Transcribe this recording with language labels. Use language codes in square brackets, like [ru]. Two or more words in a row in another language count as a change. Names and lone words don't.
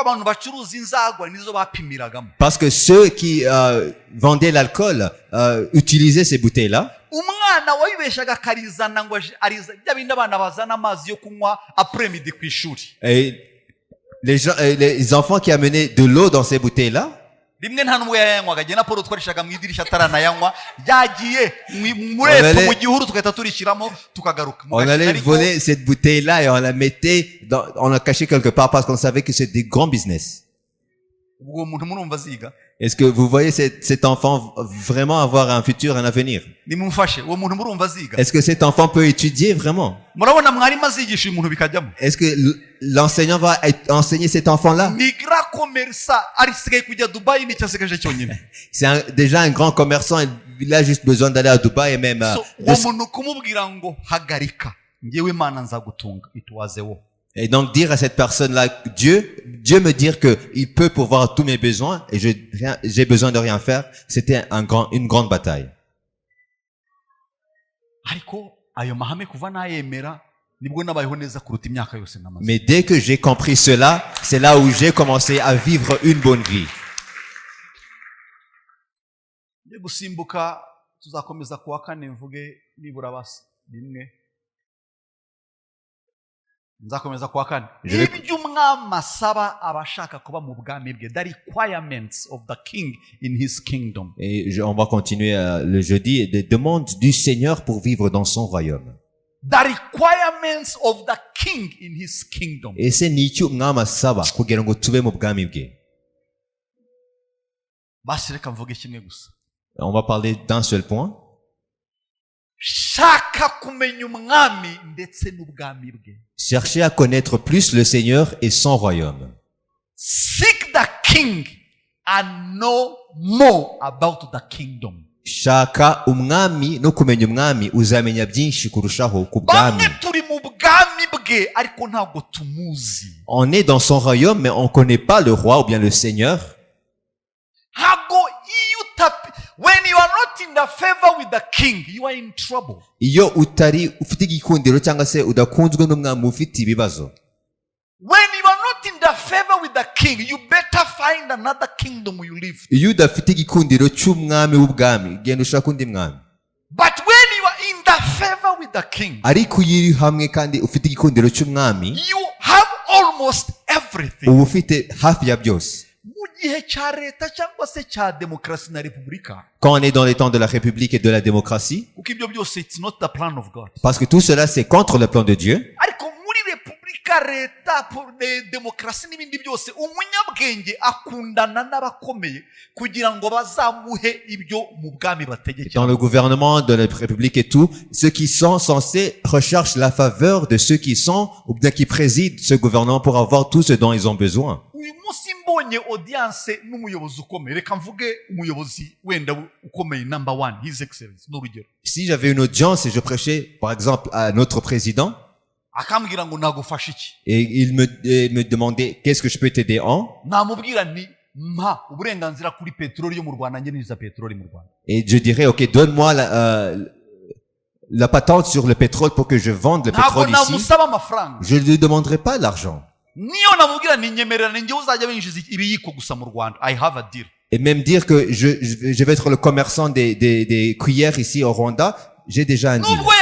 [fr] Parce que ceux qui vendaient l'alcool utilisaient ces bouteilles-là. Et les enfants qui amenaient de l'eau dans ces bouteilles-là, [rw] rimwe nta n'ubwo yayanywaga jye na Paul twarishaga mu idirishya ataranayanywa yagiye murepfo mu gihuru tugahita turishyiramo tukagaruka [fr] On allait voler cette bouteille-là et on la mettait, on la cachait quelque part parce qu'on savait que c'était des grands business. [rw] ubwo muntu murumva aziga [fr] Est-ce que vous voyez cet enfant vraiment avoir un futur, un avenir? [rw] nimumfashe uwo muntu murumva aziga [fr] Est-ce que cet enfant peut étudier vraiment? [rw] murabona mwarimu azigisha uyu muntu bikajyamo [fr] Est-ce que l'enseignant va enseigner cet enfant-là? [rw] ni [fr] grand commerçant [rw] arisigaye kujya Dubai nicyo asigaje cyonyine [fr] C'est déjà un grand commerçant, il a juste besoin d'aller à Dubaï et même... [rw] so uwo muntu kumubwira ngo hagarika ngewe Imana nzagutunga ituwazewo. [fr] Et donc dire à cette personne-là, Dieu me dire que il peut pourvoir tous mes besoins et j'ai besoin de rien faire, c'était une grande bataille. [rw] ariko ayo mahame kuva nayemera nibwo nabayeho neza kuruta imyaka yose namaze. [fr] Mais dès que j'ai compris cela, c'est là où j'ai commencé à vivre une bonne vie. [rw] Ngiye gusimbuka tuzakomeza kuwa kane mvuge nibura basi rimwe nzakomeza kuwa kane ibyo umwami asaba abashaka kuba mu bwami bwe, [en] the requirements of the king in his kingdom. [fr] Et on va continuer le jeudi, des demandes du Seigneur pour vivre dans son royaume. [en] The requirements of the king in his kingdom. [fr] Et c'est [rw] n'icyo umwami asaba kugira ngo tube mu bwami bwe. Basi reka mvuge kimwe gusa. [fr] On va parler d'un seul point. [rw] Shaka kumenya umwami ndetse n'ubwami bwe. [fr] Cherchez à connaître plus le Seigneur et son royaume. [en] Seek the king and know more about the kingdom. [rw] Shaka umwami no kumenya umwami uzamenya byinshi kurushaho ku bwami. Bamwe turi mu bwami bwe ariko ntabwo tumuzi. [fr] On est dans son royaume mais on connaît pas le roi ou bien le Seigneur. [en] When you are not in the favor with the king, you are in trouble. [rw] Iyo utari ufite igikundiro cyangwa se udakunzwe n'umwami ufite ibibazo. [en] When you are not in the favor with the king, you better find another kingdom you live. [rw] Iyo udafite igikundiro cy'umwami w'ubwami genda ushaka undi mwami. [en] But when you are in the favor with the king, [rw] ariko iyo uri hamwe kandi ufite igikundiro cy'umwami, [en] you have almost everything. [rw] uba ufite hafi ya byose. [fr] Quand on est dans les temps de la République et de la démocratie, parce que tout cela c'est contre le plan de Dieu, dans le gouvernement de la République et tout, ceux qui sont censés recherchent la faveur de ceux qui sont ou bien qui président ce gouvernement pour avoir tout ce dont ils ont besoin. [rw] mbonye audience n'umuyobozi ukomeye, reka mvuge umuyobozi wenda ukomeye [en] number one, his excellence [rw] n'urugero. [fr] Si j'avais une audience et je prêchais par exemple à notre président, [rw] akambwira ngo nagufasha iki, [fr] et il me demandait qu'est-ce que je peux t'aider en, [rw] namubwira nti mpa uburenganzira kuri peteroli yo mu Rwanda, njye niza peteroli mu Rwanda. [fr] Et je dirais ok, donne-moi la patente sur le pétrole pour que je vende le pétrole ici. Je ne lui demanderai pas l'argent. Et même dire que je vais être le commerçant des cuillères ici au Rwanda, j'ai déjà un deal.